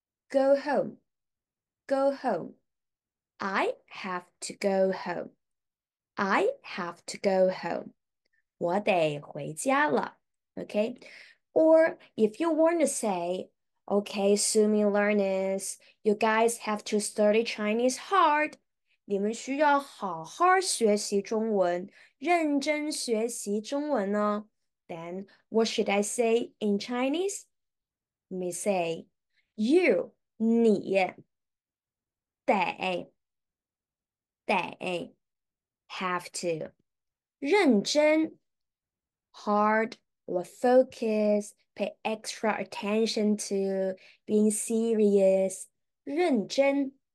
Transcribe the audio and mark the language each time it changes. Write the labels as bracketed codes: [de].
[en] Go home, go home. I have to go home. I have to go home. [zh] 我得回家了。 [en] Okay? Or if you want to say, okay, Sumi learners, you guys have to study Chinese hard. [zh] 你们需要好好学习中文，认真学习中文哦。 [en] Then what should I say in Chinese? Let me say, you, [zh] 你得 [en] have to [zh] 认真 [en] hard or focus, pay extra attention to, being serious, 认真